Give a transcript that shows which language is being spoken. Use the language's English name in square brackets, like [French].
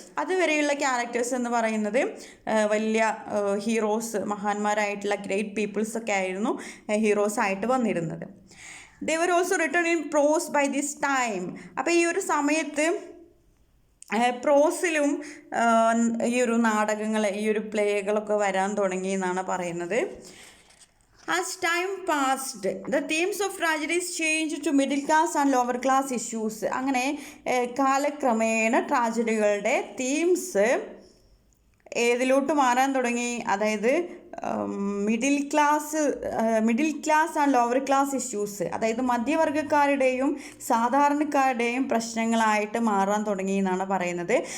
[Malayalam] അതുവരെയുള്ള ക്യാരക്ടേഴ്സ് എന്ന് പറയുന്നത് വലിയ ഹീറോസ്, മഹാന്മാരായിട്ടുള്ള ഗ്രേറ്റ് പീപ്പിൾസൊക്കെ ആയിരുന്നു ഹീറോസായിട്ട് വന്നിരുന്നത്. [English] They were also written in prose by this time. [Malayalam] അപ്പോൾ ഈ ഒരു സമയത്ത് പ്രോസിലും ഈ ഒരു നാടകങ്ങൾ, ഈ ഒരു പ്ലേകളൊക്കെ വരാൻ തുടങ്ങി എന്നാണ് പറയുന്നത്. [English] As time passed, the themes of tragedies changed to middle class and lower class issues. [Malayalam] അങ്ങനെ കാലക്രമേണ ട്രാജഡികളുടെ തീംസ് ഏതിലോട്ട് മാറാൻ തുടങ്ങി? അതായത് [English] middle class and lower class issues, [Malayalam] അതായത് മധ്യവർഗക്കാരുടെയും സാധാരണക്കാരുടെയും പ്രശ്നങ്ങളായിട്ട് മാറാൻ തുടങ്ങി എന്നാണ് പറയുന്നത്.